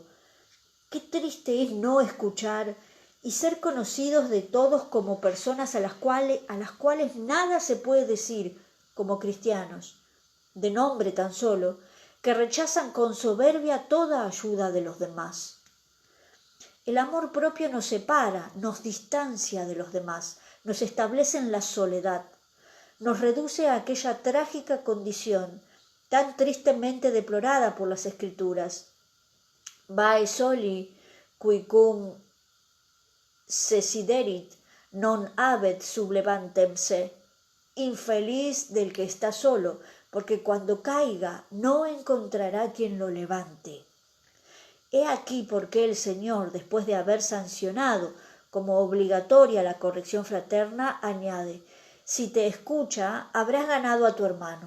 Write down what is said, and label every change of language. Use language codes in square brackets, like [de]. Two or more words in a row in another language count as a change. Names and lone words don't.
[es] Qué triste es no escuchar y ser conocidos de todos como personas a las cuales nada se puede decir como cristianos, de nombre tan solo, que rechazan con soberbia toda ayuda de los demás. El amor propio nos separa, nos distancia de los demás, nos establece en la soledad, nos reduce a aquella trágica condición tan tristemente deplorada por las Escrituras. [la] Vae soli, qui cum sesiderit, non habet sublevantem se. [es] Infeliz del que está solo, porque cuando caiga no encontrará quien lo levante. He aquí por qué el Señor, después de haber sancionado como obligatoria la corrección fraterna, añade: si te escucha, habrás ganado a tu hermano.